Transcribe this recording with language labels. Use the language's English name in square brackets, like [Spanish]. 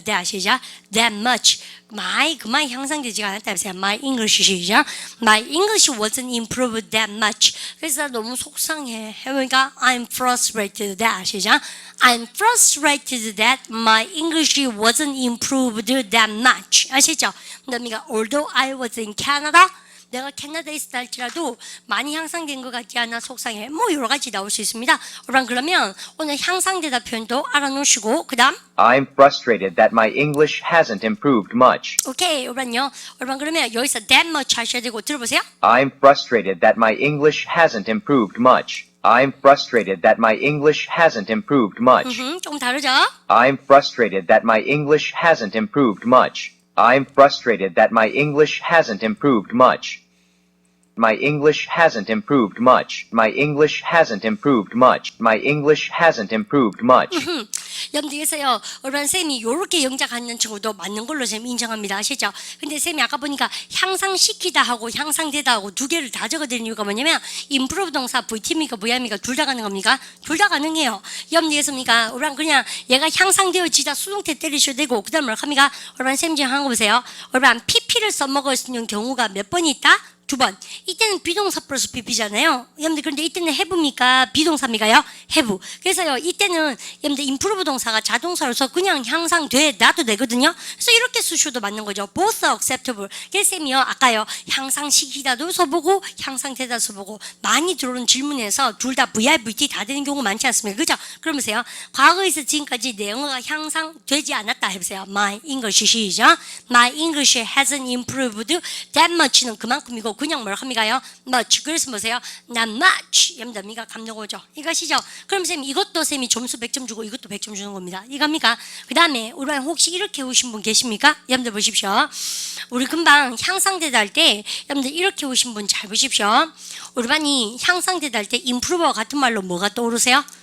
[Korean] 네 아시죠? [English] That much. [Korean] 그만 향상되지가 않았다 해보세요. [English] My English 시작. My English wasn't improved that much. [Korean] 그래서 너무 속상해. [English] 해보니까 I'm frustrated that 시작. I'm frustrated that my English wasn't improved that much. [Korean] 아시죠? 그러니까 [English] although I was in Canada [Korean] 내가 캐나다에 있었다 할지라도 많이 향상된 것 같지 않아 속상해. 뭐 여러 가지 나올 수 있습니다. 그러면 오늘 향상되다 표현도 알아놓으시고 그 다음 [English] I'm frustrated that my English hasn't improved much. 오케이. [Korean] 여러분 그러면 여기서 that much 하셔야 되고 들어보세요. [English] I'm frustrated that my English hasn't improved much. I'm frustrated that my English hasn't improved much. [Korean] 좀 다르죠? [English] I'm frustrated that my English hasn't improved much. I'm frustrated that my English hasn't improved much. My English hasn't improved much. My English hasn't improved much. My English hasn't improved much. [Korean] 여러분들 그래서요 얼마나 쌤이 요렇게 영작하는 친구도 맞는 걸로 쌤 인정합니다. 아시죠? 근데 쌤이 아까 보니까 향상시키다 하고 향상되다 하고 두 개를 다 적어드린 이유가 뭐냐면 improve 동사 VT입니까 VI입니까 둘 다 가능합니까? 둘 다 가능해요. 여러분들 그래서입니까? 얼마나 그냥 얘가 향상되어지다 수동태 때리셔도 되고 그 다음 뭘 합니까? 얼마나 쌤 지금 한거 보세요. 얼마나 PP를 써먹을 수 있는 경우가 몇 번 있다? 두 번. 이때는 비동사 플러스 PP잖아요. 여러분들 그런데 이때는 have입니까? 비동사입니까요? have. 그래서요 이때는 여러분들 improve 동사가 자동사로서 그냥 향상돼 놔도 되거든요. 그래서 이렇게 쓰셔도 맞는 거죠. [English] both acceptable. [Korean] 그래서 쌤이요 아까요 향상시키다도 써보고 향상되다 써보고 많이 들어오는 질문에서 둘 다 VI, VT 다 되는 경우 많지 않습니까? 그죠? 그러면서요 과거에서 지금까지 내 영어가 향상되지 않았다 해보세요. [English] My English 시작. My English hasn't improved that much는 [Korean] 그만큼이고 그냥 뭘 합니까요? [English] much. [Korean] 그래서 보세요. [English] not much. [Korean] 여러분들 미가 감정 오죠. 이것이죠. 그럼 쌤 이것도 쌤이 점수 100점 주고 이것도 100점 주는 겁니다. 이겁니까? 그 다음에 우리 혹시 이렇게 오신 분 계십니까? 여러분들 보십시오. 우리 금방 향상되다 할 때 여러분들 이렇게 오신 분 잘 보십시오. 우리 반이 향상되다 할 때 improve와 같은 말로 뭐가 떠오르세요?